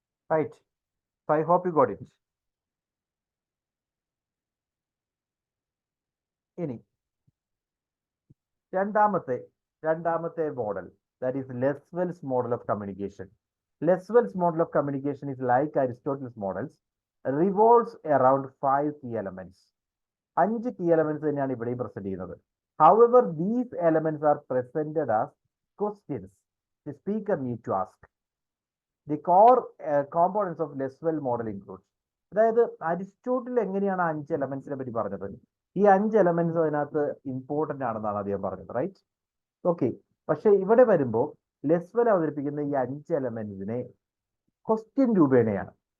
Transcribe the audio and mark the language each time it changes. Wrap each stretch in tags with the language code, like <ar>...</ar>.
<en>Right, I hope you got it.</en> <ml>ഇനി രണ്ടാമത്തെ model, that is ലെസ്വെൽസ് model of communication.</ml> <en>Lasswell's model of communication is like Aristotle's models, revolves around 5 key elements. 5 key elements</en> <ml>തന്നെയാണ് ഇവിടെയും present ചെയ്യുന്നത്.</ml> <en>However, these elements are presented as questions the speaker need to ask. The core components of Lasswell model includes,</en> <ml>അതായത് Aristotle എങ്ങനെയാണ് 5 എലമെന്റ്സിനെ പറ്റി പറഞ്ഞത്? ഈ 5 elements അതിനകത്ത് important ആണെന്നാണ് അദ്ദേഹം പറഞ്ഞത്, റൈറ്റ്? ഓക്കെ, പക്ഷെ ഇവിടെ വരുമ്പോൾ ലെസ്വെൽ അവതരിപ്പിക്കുന്ന ഈ 5 എലമെന്റ്സിനെ ക്വസ്റ്റ്യൻ രൂപേണയാണ്.</ml>